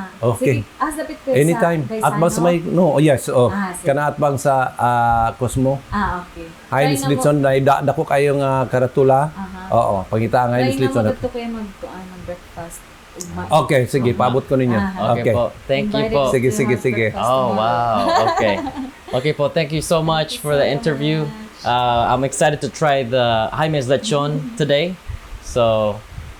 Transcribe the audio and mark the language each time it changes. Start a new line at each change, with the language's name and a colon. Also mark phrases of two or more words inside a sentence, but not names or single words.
Cebuano: Okay. Sige, dapit ko Anytime. Atbang sa may yes, sige. kana atbang sa Cosmo. Okay. Highness Lechon na dako kayo nga karatula. Oo, pangita ang Highness Lechon. Try na mo kayo mag-breakfast. Okay, sige, paabot ko ninyo. Okay po.
English: Thank you po.
Cebuano: Sige.
English: Oh, wow. Okay. Okay po. Thank you so much for the interview. I'm excited to try the Jaime's Lechon today. So,